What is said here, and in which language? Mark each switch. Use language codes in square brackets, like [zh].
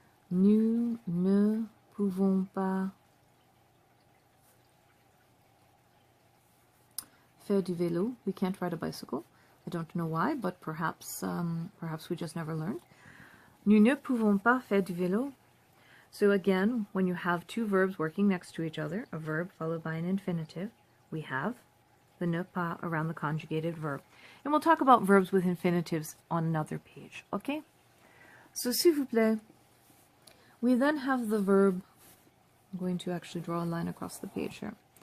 [fr] Nous ne pouvons pas faire du vélo. [en] We can't ride a bicycle. I don't know why, but perhaps we just never learned. [fr] Nous ne pouvons pas faire du vélo. [en] So again, when you have two verbs working next to each other, a verb followed by an infinitive, we have the ne pas around the conjugated verb. And we'll talk about verbs with infinitives on another page, okay? So, [fr] s'il vous plaît, [en] we then have the verb, I'm going to actually draw a line across the page here.